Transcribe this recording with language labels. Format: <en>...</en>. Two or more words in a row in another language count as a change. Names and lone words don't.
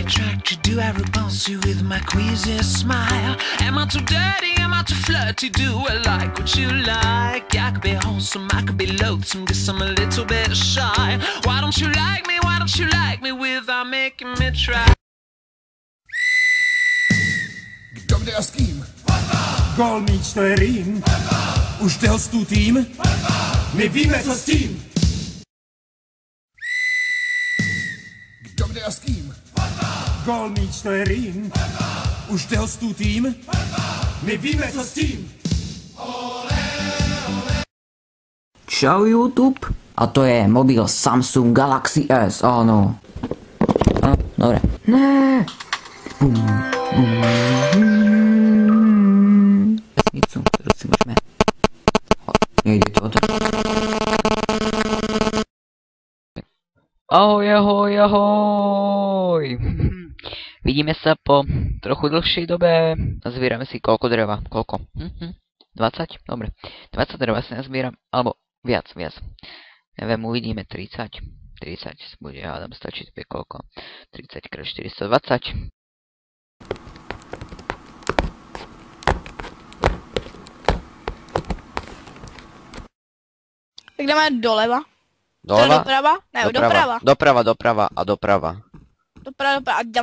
<en>I tried to do, I repulse you with my queasy smile. Am I too dirty? Am I too flirty? Do I like what you like? I could be wholesome, I could be loathsome, guess I'm a little bit shy. Why don't you like me? Why don't you like me without making me try?</en> <cs>Kdo kde a s kým? Gól míč, to je rým. Už jde hostů tým? My víme, co s tím. Kdo kde a s kým? Gól míč, to je rým. Už jde hostů tým? My víme, co s tím. Čau YouTube.</cs> <sk>A to je mobil Samsung Galaxy S, áno. A, dobre. Ne. Vesnicu, ktorú si môžeme... Nejde to otočiť. Ahoj, ahoj, ahoj! Vidíme sa po trochu dlhšej dobe. Nazbierame si koľko dreva? Koľko? 20? Dobre. 20 dreva si nazbieram, alebo viac. Neviem, uvidíme 30. 30 bude, hádam, stačiť to je koľko? 30 x 420.</sk> <cs>Tak jdeme doleva. Doleva? Doprava? Ne, doprava. Doprava a doprava. Doprava a jdem</cs>